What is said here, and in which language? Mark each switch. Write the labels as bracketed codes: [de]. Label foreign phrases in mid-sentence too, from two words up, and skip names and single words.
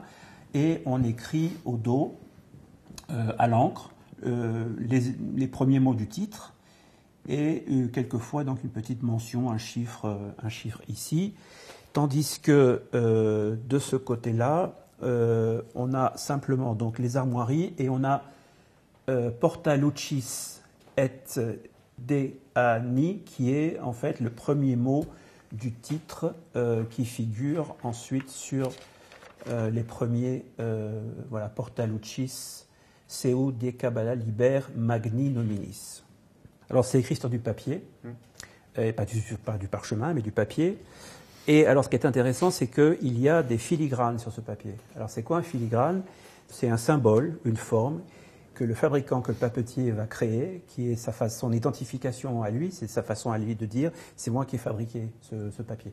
[fr] Et on écrit au dos, à l'encre, les premiers mots du titre et quelquefois donc une petite mention, un chiffre ici. Tandis que de ce côté-là, on a simplement donc les armoiries et on a Porta lucis et Deani, qui est en fait le premier mot du titre qui figure ensuite sur les premiers, voilà, Porta lucis seu de Kabbala liber magni nominis. Alors c'est écrit sur du papier, et pas du parchemin, mais du papier. Et alors ce qui est intéressant, c'est qu'il y a des filigranes sur ce papier. Alors c'est quoi un filigrane? C'est un symbole, une forme, que le fabricant, que le papetier va créer, qui est son identification à lui, c'est sa façon à lui de dire « c'est moi qui ai fabriqué ce papier ».